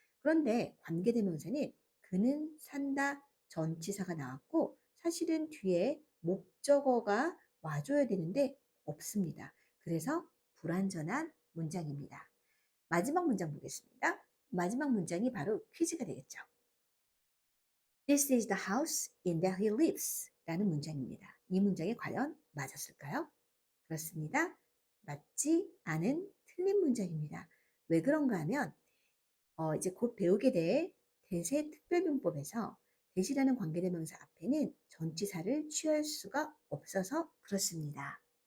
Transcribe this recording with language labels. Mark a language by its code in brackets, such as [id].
[ko] 그런데 관계대명사는 그는 산다 전치사가 나왔고 사실은 뒤에 목적어가 와줘야 되는데 없습니다. 그래서 불완전한 문장입니다. 마지막 문장 보겠습니다. 마지막 문장이 바로 퀴즈가 되겠죠. [en] This is the house in that he lives 라는 문장입니다. [ko] 이 문장이 과연 맞았을까요? 그렇습니다. 맞지 않은 틀린 문장입니다. 왜 그런가 하면 이제 곧 배우게 될 대세 특별용법에서 대시라는 관계대명사 앞에는 전치사를 취할 수가 없어서 그렇습니다.